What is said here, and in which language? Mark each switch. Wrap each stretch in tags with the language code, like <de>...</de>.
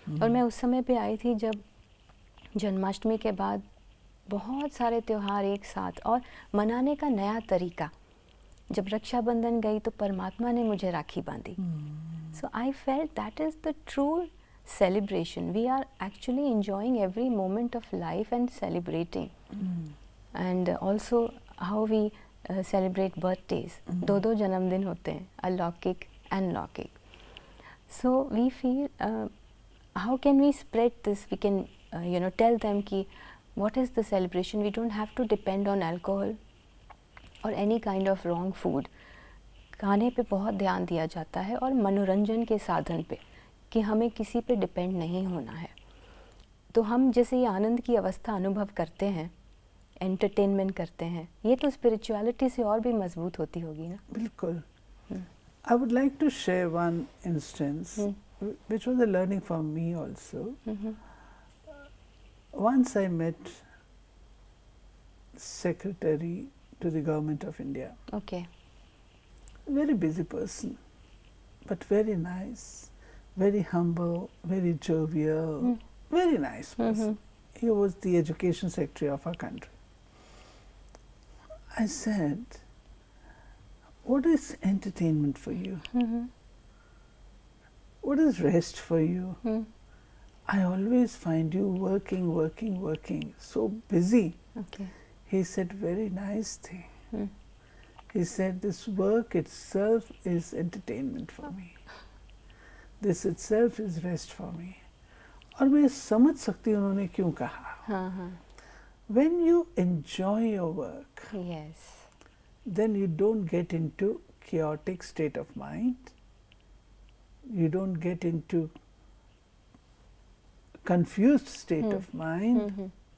<hi>और मैं उस समय पे आई थी जब जन्माष्टमी के बाद बहुत सारे त्यौहार एक साथ और मनाने का नया तरीका। जब रक्षाबंधन गई तो परमात्मा ने मुझे राखी बांधी।</hi> <en>So I felt that is the true celebration. We are actually enjoying every moment of life and celebrating. And also how we celebrate birthdays.</en> <hi>दो जन्मदिन होते हैं, अलौकिक and लौकिक.</hi> <en>So we feel how can we spread this? We can tell them</en> <hi>कि</hi> <en>what is the celebration. We don't have to depend on alcohol.</en> <hi>और</hi> <en>any kind of wrong food,</en> <hi>खाने पे बहुत ध्यान दिया जाता है और मनोरंजन के साधन पे, कि हमें किसी पे डिपेंड नहीं होना है। तो हम जैसे ये आनंद की अवस्था अनुभव करते हैं, एंटरटेनमेंट करते हैं, ये तो स्पिरिचुअलिटी से और भी मजबूत होती होगी ना। बिल्कुल।</hi> <en>I would like to share one instance, which was a learning for me also. Once I met Secretary to the Government of India, okay. very busy person, but very nice, very humble, very jovial, very nice person. He was the Education Secretary of our country. I said, what is entertainment for you? What is rest for you? I always find you working, working, working, so busy. Okay. He said, very nice thing. He said, this work itself is entertainment for me. This itself is rest for me.</en> <hi>और मैं समझ सकती हूँ उन्होंने क्यों कहा. हाँ हाँ।</hi> <en>When you enjoy your work, yes. then you don't get into chaotic state of mind. You don't get into confused state of mind.</en>